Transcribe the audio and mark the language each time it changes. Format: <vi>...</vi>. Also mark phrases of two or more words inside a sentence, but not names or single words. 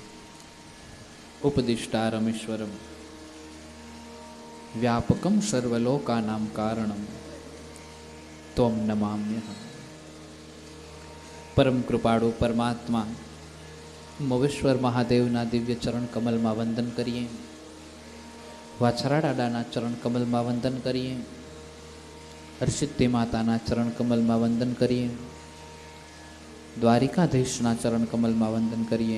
<sa>उपदिष्टारमीश्वरम व्यापकं सर्वलोकानां कारणं त्वं नमाम्यहम्।</sa> <gu>પરમ કૃપાળુ પરમાત્મા મોવેશ્વર મહાદેવના દિવ્ય ચરણ કમલમાં વંદન કરીએ, વાછરા દાદાના ચરણ કમલમાં વંદન કરીએ, હર્ષિદ્ધિ માતાના ચરણ કમલમાં વંદન કરીએ, દ્વારિકાધીશના ચરણ કમલમાં વંદન કરીએ।</gu>